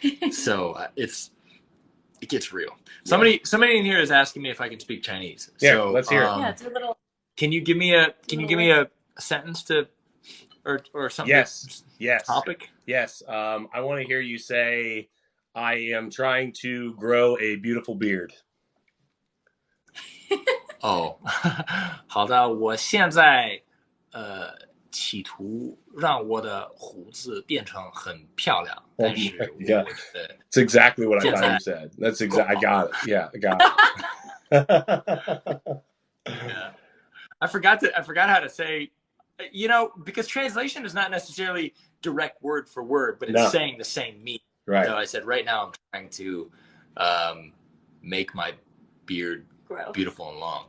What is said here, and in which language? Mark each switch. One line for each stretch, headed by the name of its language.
English: So it gets real. Somebody in here is asking me if I can speak Chinese. Yeah, so, let's hear it. Yeah, it's a little. Can you give me a sentence to or something? Yes. Topic? Yes. I want to hear you say, I am trying to grow a beautiful beard.
Chinese: 哦，好的，我现在企图让我的胡子变成很漂亮，但是我觉得
English: It's exactly what I thought you said. That's exactly. I got it. Yeah, I got it. Yeah. I forgot how to say, because translation is not necessarily direct word for word, but it's saying the same meaning. Right. So I said, right now I'm trying to make my beard beautiful and long.